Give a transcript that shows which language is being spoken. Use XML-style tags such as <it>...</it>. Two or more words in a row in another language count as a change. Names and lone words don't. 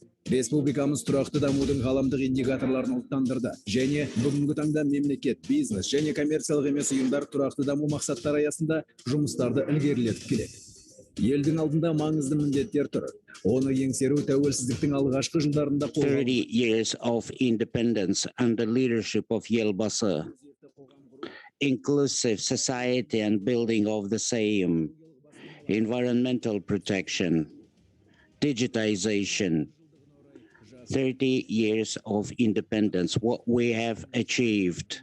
<kk>Республикамыз тұрақты дамудың ғаламдық индикаторларын ұлттандырды және бүгінгі таңда мемлекет, бизнес және коммерциялық емес ұйымдар тұрақты даму мақсаттары аясында жұмыстарды ілгерілетіп келеді. Елдің алдында маңызды міндеттер тұр. Оны еңсеру тәуелсіздіктің алғашқы жылдарында</kk> <en>30 years of independence under leadership of Yelbasi, inclusive society and building of the same, environmental protection, digitization, 30 years of independence, what we have achieved.</en>